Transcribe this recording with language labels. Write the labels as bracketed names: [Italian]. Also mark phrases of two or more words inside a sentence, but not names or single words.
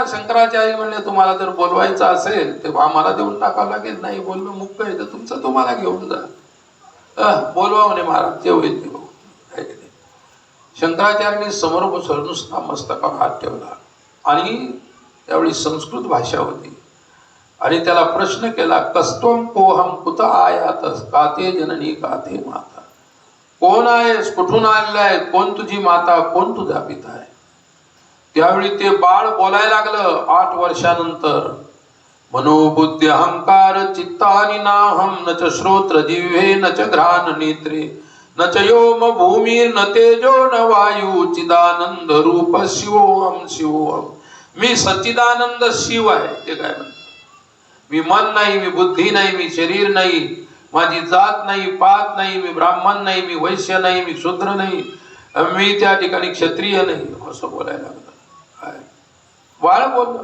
[Marathi] शंकराचार्य म्हणले तुम्हाला जर बोलवायचं असेल तर आम्हाला देऊन टाकावं लागेल. नाही बोलणं मुक्त आहे तर तुमचं तुम्हाला घेऊन जा. बोलवा म्हणे महाराज, जे होईल ते बघू. शंकराचार्यांनी समोर बसवलं, नुसता मस्तकावर हात ठेवला आणि त्यावेळी संस्कृत भाषा होती आणि त्याला प्रश्न केला, [Sanskrit] कस्त्वं कोहम कुत आयात काते जननी काते माता. [Marathi] कोण आहेस, कुठून आलेला आहे, कोण तुझी माता, कोण तुझा पिता आहे. त्यावेळी ते बाळ बोलायला लागलं 8 वर्षानंतर. [Sanskrit] मनोबुद्धी अहंकार चित्तानि नाहम न च श्रोत्र जिह्वे न च घ्राण नेत्रे न च योम भूमी न तेजो न वायू चिदानंद रूप शिवोहम शिवोहम. [Marathi] मी सच्चिदानंद शिव आहे. ते काय म्हणतात, मी मन नाही, मी बुद्धी नाही, मी शरीर नाही, माझी जात नाही, पात नाही, मी ब्राह्मण नाही, मी वैश्य नाही, मी शूद्र नाही, मी त्या ठिकाणी क्षत्रिय नाही, असं बोलायला लागलं. बाळ बोललं.